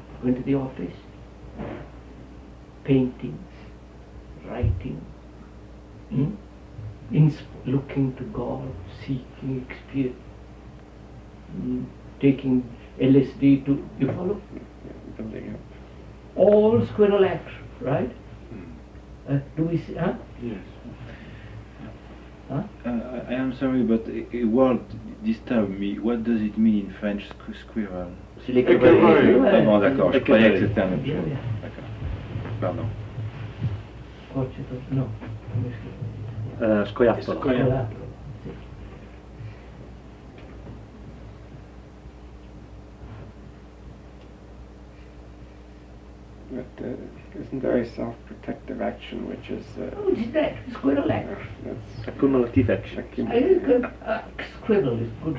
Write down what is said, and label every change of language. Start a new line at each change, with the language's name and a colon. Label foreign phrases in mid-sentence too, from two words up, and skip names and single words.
English: Going to the office, paintings, writing, looking to God, seeking experience, taking LSD to, you follow? Building up. All squirrel action, right? Do we see, Yes. I am sorry, but a word disturbed me. What does it mean in French, squirrel?
French: C'est l'écureuil. Ah bon, d'accord, je croyais que c'était un autre chose.
English: Yeah.
French: D'accord. Pardon.
English: No.
Italian: Scoiattolo. Scoiattolo.
English: But isn't there a self-protective action which is... Oh, it's that, squirrel action. That's Accumulative action. Squirrel is good.